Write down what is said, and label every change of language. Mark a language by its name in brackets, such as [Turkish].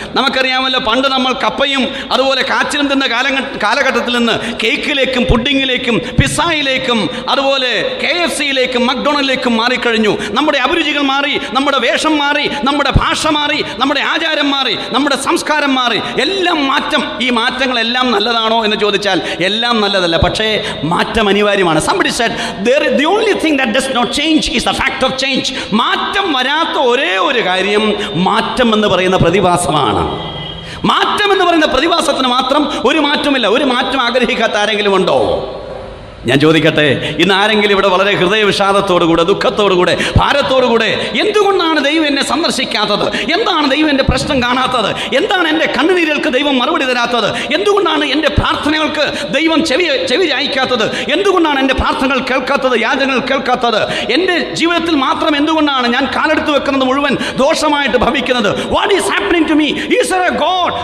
[Malayalam] നമുക്കറിയാമല്ലോ, പണ്ട് നമ്മൾ കപ്പയും അതുപോലെ കാച്ചിലും തിന്ന കാലഘട്ടത്തിൽ നിന്ന് കേക്കിലേക്കും പുഡിങ്ങിലേക്കും പിസ്സയിലേക്കും അതുപോലെ KFCയിലേക്കും മക്ഡൊണൽഡിലേക്കും മാറിക്കഴിഞ്ഞു. നമ്മുടെ അഭിരുചികൾ മാറി, നമ്മുടെ വേഷം മാറി, നമ്മുടെ ഭാഷ മാറി, നമ്മുടെ ആചാരം മാറി, നമ്മുടെ സംസ്കാരം മാറി. എല്ലാം മാറ്റം. ഈ മാറ്റങ്ങളെല്ലാം നല്ലതാണോ എന്ന് ചോദിച്ചാൽ എല്ലാം നല്ലതല്ല. പക്ഷേ മാറ്റം അനിവാര്യമാണ്. [English] Somebody said the only thing that does not change is the fact of change. [Malayalam] മാറ്റം വരാത്ത ഒരേ ഒരു കാര്യം മാറ്റം എന്ന് പറയുന്ന പ്രതിഭാസമാണ്. മാറ്റം എന്ന് പറയുന്ന പ്രതിഭാസത്തിന് മാത്രം ഒരു മാറ്റമില്ല. ഒരു മാറ്റം ആഗ്രഹിക്കാത്ത ആരെങ്കിലും ഉണ്ടോ? ഞാൻ ചോദിക്കട്ടെ, ഇന്ന് ആരെങ്കിലും ഇവിടെ വളരെ ഹൃദയവിഷാദത്തോടുകൂടെ, ദുഃഖത്തോടുകൂടെ, ഭാരത്തോടുകൂടെ എന്തുകൊണ്ടാണ് ദൈവം എന്നെ സന്ദർശിക്കാത്തത്, എന്താണ് ദൈവം എൻ്റെ പ്രശ്നം കാണാത്തത്, എന്താണ് എൻ്റെ കണ്ണുനീരുകൾക്ക് ദൈവം മറുപടി തരാത്തത്, എന്തുകൊണ്ടാണ് എൻ്റെ പ്രാർത്ഥനകൾക്ക് ദൈവം ചെവി ചായ്ക്കാത്തത്, എന്തുകൊണ്ടാണ് എൻ്റെ പ്രാർത്ഥനകൾ കേൾക്കാത്തത്, യാചനകൾ കേൾക്കാത്തത്, എൻ്റെ ജീവിതത്തിൽ മാത്രം എന്തുകൊണ്ടാണ് ഞാൻ കാലെടുത്ത് വെക്കുന്നത് മുഴുവൻ ദോഷമായിട്ട് ഭവിക്കുന്നത്? [English] What is happening to me? Is there a God?